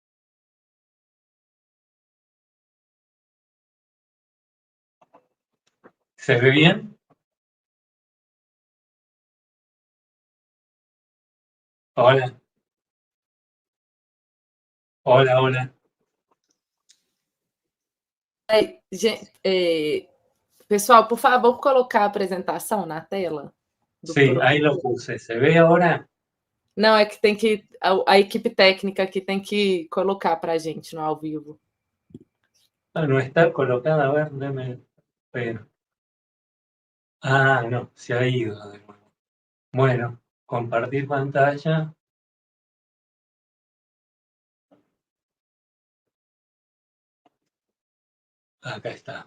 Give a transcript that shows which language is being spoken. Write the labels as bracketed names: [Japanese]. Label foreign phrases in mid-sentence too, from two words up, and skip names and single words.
[Spanish] ¿Se ve bien? Hola. Hola, hola. [Portuguese] Pessoal, por favor, colocar a apresentação na tela. [Spanish] Sí, ahí lo puse. ¿Se ve ahora? [Portuguese] Não, é que tem que a equipe técnica aqui tem que colocar para a gente no ao vivo. [Spanish] Ah, no está colocada, a ver, déme ver. Ah, no, se ha ido de nuevo. Bueno, compartir pantalla. Acá está.